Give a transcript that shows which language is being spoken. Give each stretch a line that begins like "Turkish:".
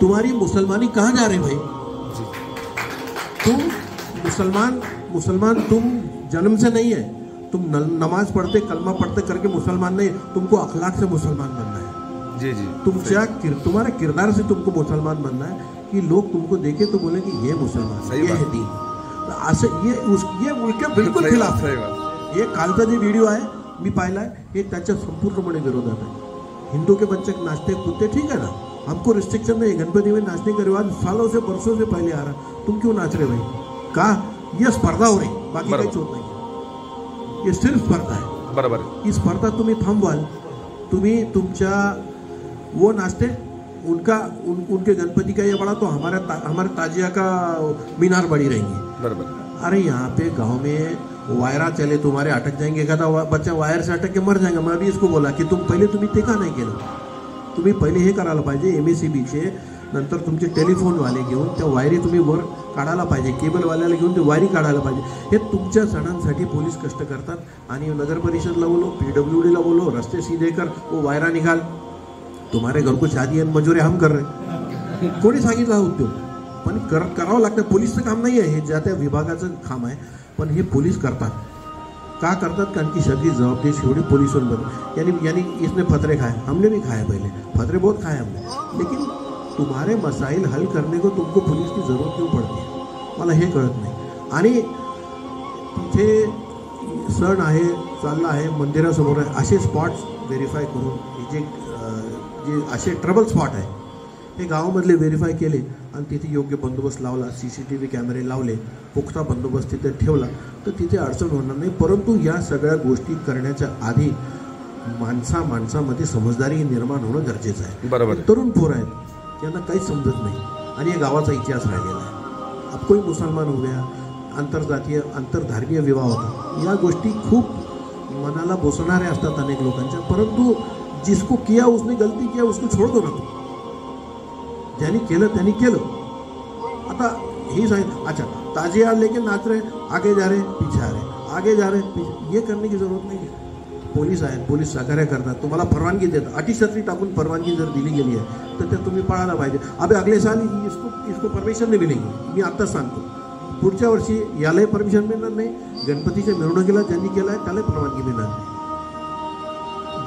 Hindi: तुम्हारी मुसलमानी कहाँ जा रही भाई? तुम मुसलमान तुम जन्म से नहीं है, तुम नमाज पढ़ते कलमा पढ़ते करके मुसलमान नहीं, तुमको अखलाक से मुसलमान बनना है। जी जी, तुम्हारे किरदार से तुमको मुसलमान बनना है कि लोग तुमको देखे तो बोले कि ये मुसलमान, ये है दीन। ये उनके बिल्कुल खिलाफ है।
Marathi: ये कालचा जे व्हिडिओ आहे मी पाहिलाय, हे त्याच्या संपूर्णपणे विरोधात है।
Hindi: हिंदू के बच्चे नाचते कूदते ठीक है ना, हमको रिस्ट्रिक्शन नहीं, गणपति में नाचने का रिवाज सालों से बरसों से पहले आ रहा, तुम क्यों नाच रहे भाई? का ये स्पर्धा हो रही,
Marathi: बाकी काही चोट नाही,
Hindi: ये सिर्फ स्पर्धा है।
Marathi: बरोबर, ही स्पर्धा तुम्ही थांबवाल, तुम्ही तुमच्या
Hindi: वो नाचते उनके गणपति का ये बड़ा तो हमारे ताजिया का मीनार बड़ी रहेंगी। बराबर। अरे यहाँ पे गांव में वायरा चले, तुम्हारे अटक जाएंगे, एखादा बच्चा वायर से अटक के मर जाएगा। मैं अभी इसको बोला की
Marathi: तुम्ही ते का नाही केलं? तुम्ही पहिले हे करायला पाहिजे, MACBचे नंतर तुमचे टेलिफोनवाले घेऊन त्या वायरी तुम्ही वर काढायला पाहिजे, केबलवाल्याला घेऊन ते वायरी काढायला पाहिजे। हे तुमच्या सणांसाठी पोलीस कष्ट करतात आणि नगर परिषदला बोलो, PWDला बोलो,
Hindi: रस्ते सीधे कर, वो वायरा निकाल, तुम्हारे घर को शादी
Marathi: आणि मजुरी हम कर रहे। कोणी सांगितलं हा उद्योग? पण करावं लागतं, पोलीसचं काम नाही आहे हे, ज्या त्या विभागाचं काम आहे, पण हे पोलीस करतात। का करतात? कारण की सगळी जवाबदारी शेवटी
Hindi: पोलिसों यानी इसने फतरे खाए, हमने भी खाए, पहले फतरे बहुत खाए हमने, लेकिन तुम्हारे मसाइल हल करने को तुमको पुलिस की जरूरत क्यों पड़ती है,
Marathi: मला हे कळत नाही। आणि तिथे सण आहे, चालला आहे, मंदिरासमोर आहे, असे स्पॉट्स व्हेरीफाय करून जे असे ट्रबल स्पॉट आहे हे गावामधले व्हेरीफाय केले आणि तिथे योग्य बंदोबस्त लावला, CCTV कॅमेरे लावले, पुख्ता बंदोबस्त तिथे ठेवला, तर तिथे अडचण होणार नाही। परंतु या सगळ्या गोष्टी करण्याच्या आधी माणसामध्ये समजदारी निर्माण होणं गरजेचं आहे। बरोबर। तरुण पोर आहेत, त्यांना काहीच समजत नाही आणि या गावाचा इतिहास राहिलेला आहे।
Hindi: अब कोई मुसलमान हो गया,
Marathi: आंतरजातीय आंतरधर्मीय विवाह होता, या गोष्टी खूप मनाला बोसणाऱ्या असतात अनेक लोकांच्या, परंतु
Hindi: जिसको किया उसने गलती किया उसको छोड़ दो ना,
Marathi: ज्यांनी केलं त्यांनी केलं। आता ही सांगितलं,
Hindi: अच्छा ताजिया लेके नाच रहे, आगे जा रहे पीछे आ रहे, आगे जा रहे पीछे, ये करने की जरूरत नहीं है।
Marathi: पोलीस आहेत, पोलीस सहकार्य करतात, तुम्हाला परवानगी देतात, अटीशर्ती टाकून परवानगी जर दिली गेली आहे तर ते तुम्ही पाळायला पाहिजे।
Hindi: अबे अगले साल इसको परमिशन
Marathi: नाही मिळेगी, मी आत्ताच सांगतो, पुढच्या वर्षी यालाही परमिशन मिळणार नाही, गणपतीच्या मिरवणुकीला ज्यांनी केलं आहे त्यालाही परवानगी मिळणार नाही।